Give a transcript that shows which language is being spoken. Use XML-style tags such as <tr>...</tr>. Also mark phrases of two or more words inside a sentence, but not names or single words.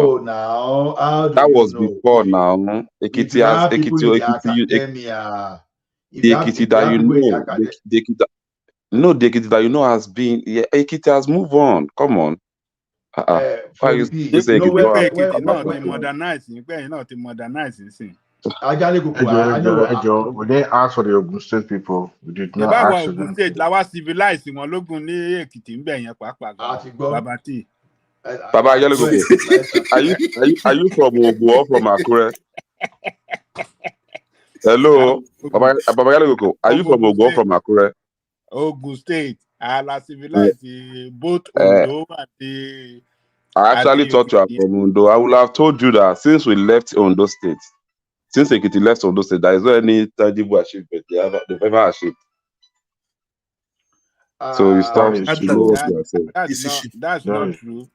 <en>No, now how do That you was know? before Wait. now. If Ekiti you has have people in the Ekiti, academia, if the you have Ekiti that you people in the know, academia, the Ekiti, no, the Ekiti that you know has been. Yeah, Ekiti has moved on. Come on. Why for you the P, still say you know Ekiti? when</en> <yo>Èkìtì náà ti</yo> <en>when</en> <yo>modernize nígbẹ̀yìn náà ti modernize nísìn.</yo> <en>Ajale Koko, I know. Ejo, we didn't ask for the Ogun State people. We did not</en> <yo>Ìbá wa</yo> <en>ask for Ogun them State to.</en> <yo>la wá civilize wọn lógun ní Èkìtì ń bẹ̀ yẹn pàápàá gan. Bàbá tí.</yo> <en>Baba I Yellow swear, are you from Ogun or from Akure? Hello, Baba Yellow are you from Ogun or from Akure?</en> <yo>Ogun State, la</yo> <en>civilize both Uh,</en> <yo>Ondo àti</yo> <en>I actually thought you are Èkìtì. from Ondo. I would have told you that since we left Ondo State, since Ekiti left Ondo State, there is not any tangible achievement they've ever achieved. So you stop. You know what you are saying. That's not true.</en>